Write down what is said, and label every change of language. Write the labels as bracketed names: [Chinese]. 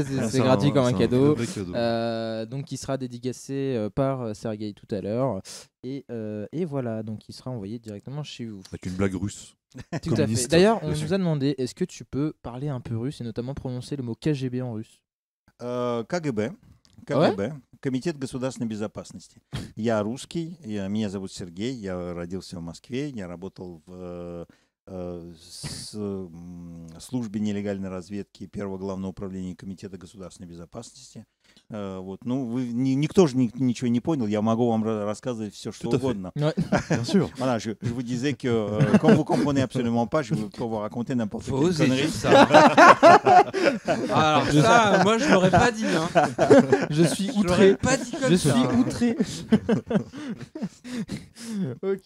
[French] C'est gratuit comme un cadeau. Donc qui sera dédicacé par Sergueï tout à l'heure. Et voilà, donc il sera envoyé directement chez vous. Avec une blague russe. Tout à fait. D'ailleurs, on nous a demandé, est-ce que tu peux parler un peu russe et notamment prononcer le mot KGB en russe? [Russian] КГБ. Комитет государственной безопасности. Я русский, меня зовут Сергей, я родился в Москве, я работал в службе нелегальной разведки первого главного управления Комитета государственной безопасности. Никто же ничего не понял, я могу вам рассказывать все, что угодно. [French] Bien sûr. Voilà, je vous disais que quand vous comprenez absolument pas, je peux vous raconter n'importe quelle connerie. Ça. Alors ça, moi je l'aurais pas dit. Je suis outré. Je suis outré. Ok.